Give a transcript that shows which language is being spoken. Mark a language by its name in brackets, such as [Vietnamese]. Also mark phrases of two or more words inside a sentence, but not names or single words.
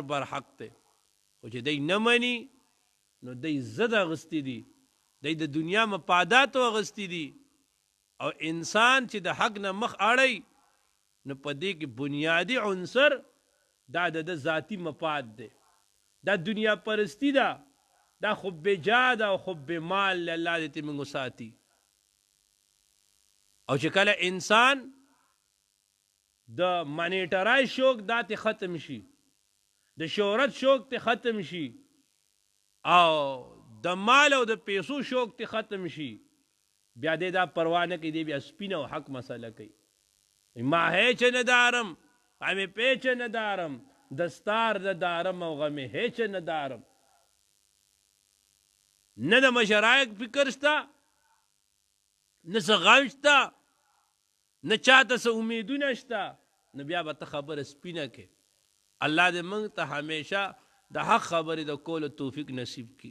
[Pashto] برحق دی خو چې دی نه مني نو دی ضد اغستی دي دی د دنیا مفاداتو اغستی دي او انسان چې د حق نه مخ اړی نو په دې کې بنیادی عنصر دا د ذاتی مفاد دی دا دنیا پرستی ده دا [Arabic] حب جاه [Pashto] ده او [Arabic] حب مال [Pashto] الله دې موږ ساتي او چې کله انسان د مانیټرای شوق دا ته ختم شي، د شهرت شوق ته ختم شي، او د مال او د پیسو شوق ته ختم شي، بیا دې دا پروا نه کوي، دی بیا سپینه او حق مسله کوي. [Persian] ما هیچ ندارم غم پیچ ندارم، دستار ندارم او غم هیچ ندارم. [Pashto] نه د مشرایق فکر شته، نه څه غم شته، نه چاته څه امیدونه شته، نه بیا به ته خبره سپینه کې. الله دې موږ ته همیشه د حق خبرې د کولو توفیق نصیب کړي.